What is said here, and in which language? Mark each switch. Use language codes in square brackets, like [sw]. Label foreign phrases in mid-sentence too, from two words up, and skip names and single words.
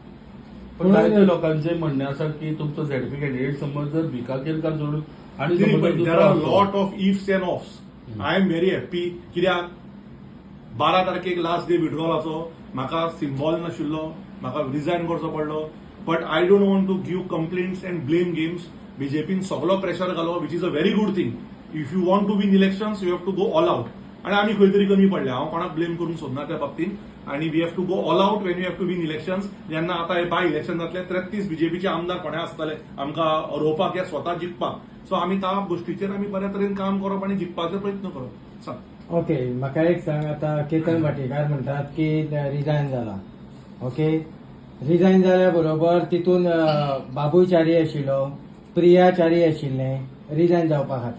[kok] पण काही लोकांचे म्हणणे आसा की तुमचो झेडपी कॅन्डिडेट समज जर भिका केरकार जोडून आणि [en] there are lot of ifs and offs. I am very happy. [kok] कित्याक 12 तारखेक [en] last day [kok] विड्रॉलाचो, म्हाका सिम्बॉल नाशिल्लो, म्हाका रिजायन करचो पडलो. [en] but I don't want to give complaints and blame games. [kok] बीजेपीन सगळो प्रेशर घालो, [en] which is a very good thing. If you want to win elections you have to go all out. [kok] आणि आमी खंय तरी कमी पडले, हांव कोणाक ब्लेम करून सोदना त्या बाबतींत. [en] आणि we have to go all out when you have to win elections. [kok] जेन्ना आतां हे [en] by election [kok] जातले 33 बीजेपीचे आमदार फोंड्या आसतले आमकां रोवपाक या स्वता जिखपाक. सो आमी त्या गोष्टीचेर आमी बऱ्या तरेन काम करप आणि जिखपाचो प्रयत्न करप. सांग. ओके, म्हाका एक सांग, आता केतन भाटेकार म्हणटात की रिजायन जाला. ओके, रिजायन जाल्या बरोबर तितून बाबूय च्यारी आशिल्लो, प्रिया च्यारी आशिल्ले रिजायन जावपा खातीर.